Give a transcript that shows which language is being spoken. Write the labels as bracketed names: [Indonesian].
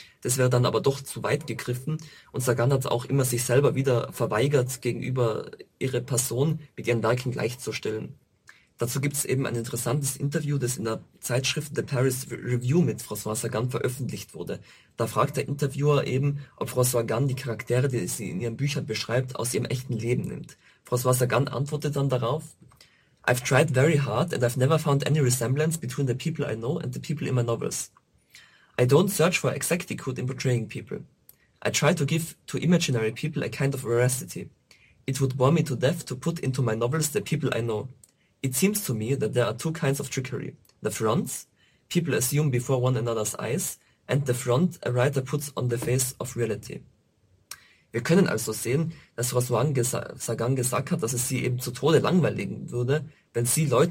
[German] Das wäre dann aber doch zu weit gegriffen. Und Sagan hat auch immer sich selber wieder verweigert, gegenüber ihrer Person mit ihren Werken gleichzustellen. Dazu gibt es eben ein interessantes Interview, das in der Zeitschrift The Paris Review mit François Sagan veröffentlicht wurde. Da fragt der Interviewer eben, ob François Sagan die Charaktere, die sie in ihren Büchern beschreibt, aus ihrem echten Leben nimmt. [English] François Sagan [German] antwortet dann darauf, [English] I've tried very hard and I've never found any resemblance between the people I know and the people in my novels. I don't search for exactitude in portraying people. I try to give to imaginary people a kind of veracity. It would bore me to death to put into my novels the people I know. It seems to me that there are two kinds of trickery. The fronts, people assume before one another's eyes, and the front a writer puts on the face of reality. [German] Wir können also sehen, dass François Sagan gesagt hat, dass es sie eben zu Tode langweiligen würde, wenn sie Leute,